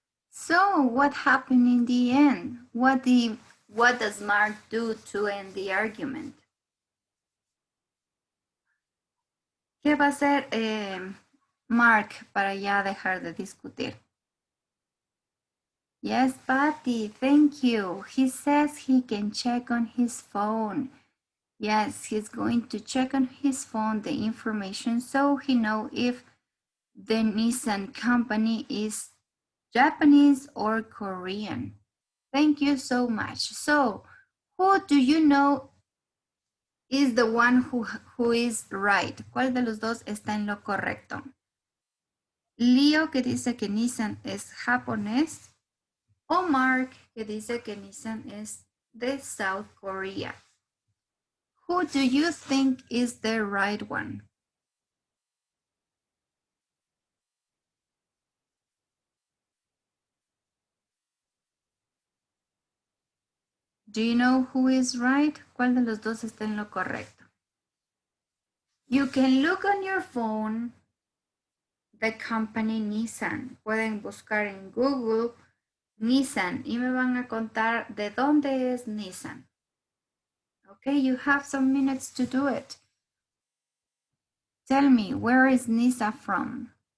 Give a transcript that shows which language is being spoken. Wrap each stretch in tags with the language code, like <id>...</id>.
<en>So, what happened in the end? What does Mark do to end the argument?</en> <es>¿Qué va a hacer Mark para ya dejar de discutir?</es> <en>Yes, Patty, thank you. He says he can check on his phone. Yes, he's going to check on his phone the information so he know if the Nissan company is Japanese or Korean. Thank you so much. So, who do you know is the one who is right?</en> <es>¿Cuál de los dos está en lo correcto? Leo, que dice que Nissan es japonés, o Mark, que dice que Nissan es de South Korea.</es> <en>Who do you think is the right one? Do you know who is right? ¿Cuál de los dos está en lo correcto? You can look on your phone the company Nissan.</en> <es>Pueden buscar en Google Nissan y me van a contar de dónde es Nissan.</es> <en>Okay, you have some minutes to do it. Tell me, where is Nissan from?</en>